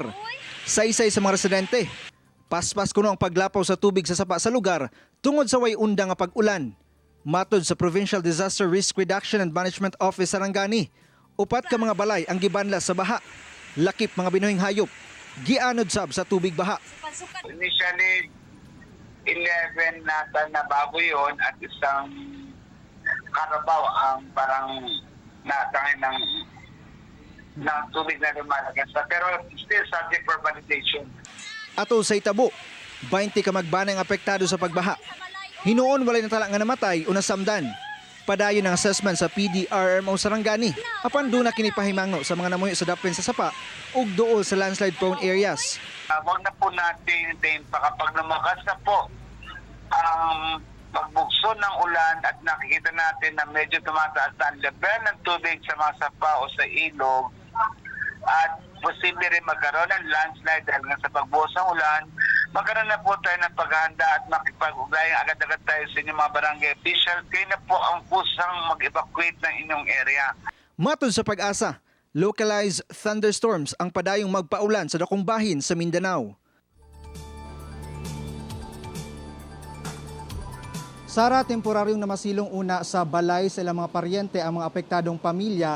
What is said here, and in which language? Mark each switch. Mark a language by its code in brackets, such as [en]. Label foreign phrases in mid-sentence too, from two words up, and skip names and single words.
[ceb] Saysay sa mga residente. Paspas kuno ang paglapaw sa tubig sa sapa sa lugar tungod sa way unda nga pag-ulan. Matod sa Provincial Disaster Risk Reduction and Management Office Sarangani, upat ka mga balay ang gibanla sa baha. Lakip mga binuhing hayop, gianod sab sa tubig baha. [tl] Initially, 11 na baboy yun at isang karabaw ang parang natangin ng tubig na lumalagas. [en] Pero still subject for validation. [ceb] Ato sa Itabo, 20 ka magbanay ang apektado sa pagbaha. Hinuon walay natala nga namatay o nasamdan. Padayon ang assessment sa PDRMO Sarangani. Apan doon na kinipahimango sa mga namuyo sa dapin sa sapa ug duol sa [en] landslide prone areas. [tl] Huwag na po natin hintayin pa kapag lumakas na po ang pagbugso ng ulan at nakikita natin na medyo tumataas na ang level ng tubig sa mga sapa o sa ilog at posible rin magkaroon ng landslide dahil nga sa pagbuhos ng ulan, magkaroon na po tayo ng paghahanda at makipag-ugnayan agad-agad tayo sa inyong mga barangay official. Kayo na po ang kusang mag-evacuate ng inyong area. [ceb] Matod sa Pag-asa, [en] localized thunderstorms [ceb] ang padayong magpaulan sa dakong bahin sa Mindanao. Sara, temporaryong namasilong una sa balay sa ilang mga paryente ang mga apektadong pamilya.